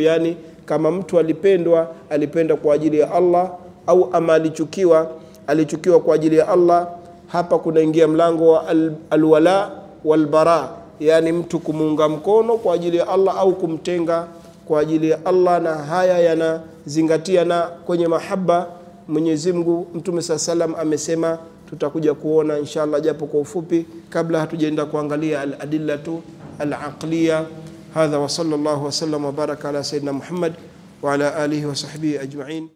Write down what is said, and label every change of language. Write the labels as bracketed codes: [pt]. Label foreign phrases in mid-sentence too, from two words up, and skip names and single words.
[sw] Yani kama mtu alipenda kwa ajili ya Allah, au ama alichukiwa kwa ajili ya Allah, hapa kunaingia mlango wa [ar] الولاء والبراء, [sw] yani mtu kumuunga mkono kwa ajili ya Allah au kumtenga kwa ajili ya Allah. Na haya yanazingatia na kwenye mahaba Mwenyezi Mungu. Mtume sallam amesema, tutakuja kuona inshallah japo kwa ufupi kabla hatujaenda kuangalia [ar] الأدلة العقلية. هذا وصلى الله وسلم وبارك على سيدنا محمد وعلى آله وصحبه أجمعين.